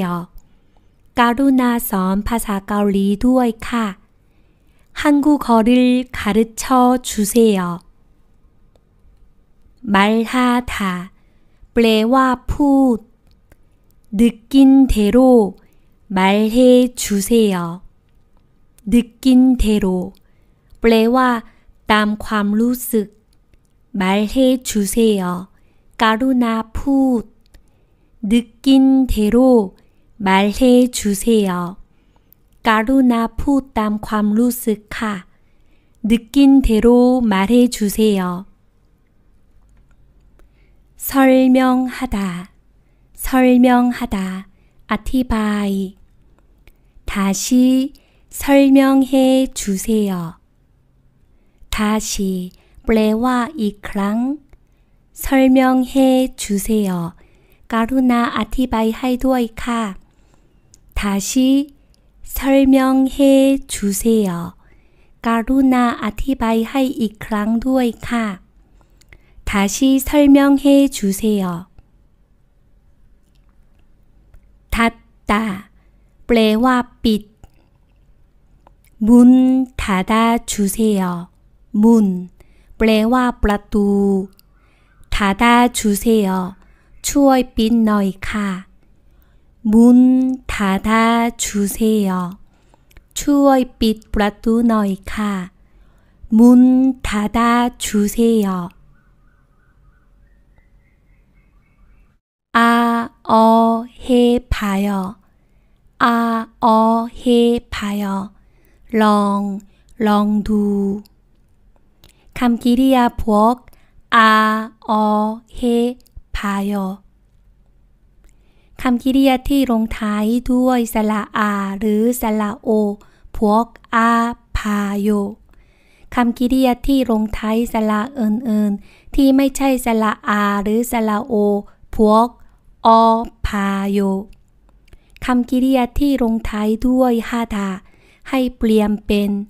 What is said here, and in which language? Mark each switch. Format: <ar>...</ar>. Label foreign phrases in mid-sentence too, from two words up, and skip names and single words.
<th>กรุณาสอนภาษาเกาหลีด้วยค่ะ</th> <ko>한국어를 가르쳐 주세요. 말하다</ko> <th>แปลว่าพูด</th> <ko>느낀 대로 말해 주세요. 느낀 대로</ko> <th>แปลว่าตามความรู้สึก</th> <ko>말해 주세요.</ko> <th>กรุณาพูด</th> <ko>느낀 대로 말해 주세요.</ko> <th>กรุณาพูดตามความรู้สึกค่ะ</th> <ko>느낀 대로 말해 주세요. 설명하다 설명하다 อธิบาย 다시 설명해 주세요. 다시</ko> <th>แปลว่าอีกครั้ง</th> <ko>설명해 주세요.</ko> <th>กรุณาอธิบายให้ด้วยค่ะ</th> <ko>다시 설명해 주세요.</ko> <th>กรุณาอธิบายให้อีกครั้งด้วยค่ะ</th> <ko>다시 설명해 주세요. 닫다</ko> <th>แปลว่าปิด</th> <ko>문 닫아 주세요. 문</ko> <th>แปลว่าประตู</th> <ko>닫아 주세요.</ko> <th>ช่วยปิดหน่อยค่ะ</th> <ko>문 닫아 주세요.</ko> <th>ช่วยปิดประตูหน่อยค่ะ</th> <ko>문 닫아 주세요. 해봐요. 해봐요.</ko> <th>ลองดู คำกริยาพวก 해봐요 คำกริยาที่ลงท้ายด้วยสระ อาหรือสระโอพวก apayo คำกริยาที่ลงท้ายสระอื่นๆที่ไม่ใช่สระอาหรือสระโอพวก apayo คำกริยาที่ลงท้ายด้วยฮาดาให้เปลี่ยนเป็น</th>